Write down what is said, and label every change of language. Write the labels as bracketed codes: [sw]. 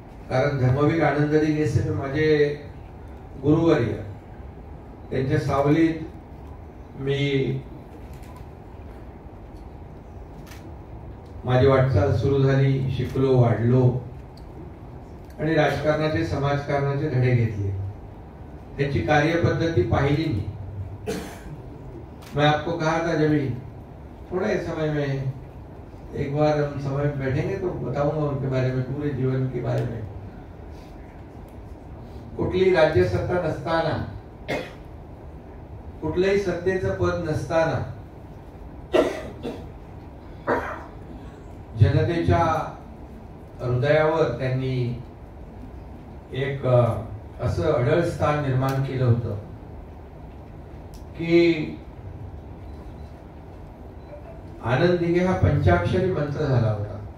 [mr] कारण धर्मवीर आनंद दिघे साहेब माझे गुरुवर्य, त्यांच्या सावलीत मी माझी वाटचाल सुरू झाली, शिकलो, वाढलो आणि राजकारणाचे, समाजकारणाचे धडे घेतले. त्यांची कार्यपद्धती पाहिली मी. [hi] मैं आपको कहा था जब थोड़े समय में एक बार हम समय में बैठेंगे तो बताऊंगा उनके बारे में, पूरे जीवन के बारे में. [mr] कुठली राज्य सत्ता नसताना, कुठल्याही सत्तेचं पद नसताना जनतेच्या हृदयावर त्यांनी एक असं अढळ स्थान निर्माण केलं होतं की आनंद दिघे हा पंचाक्षरी मंत्र झाला होता.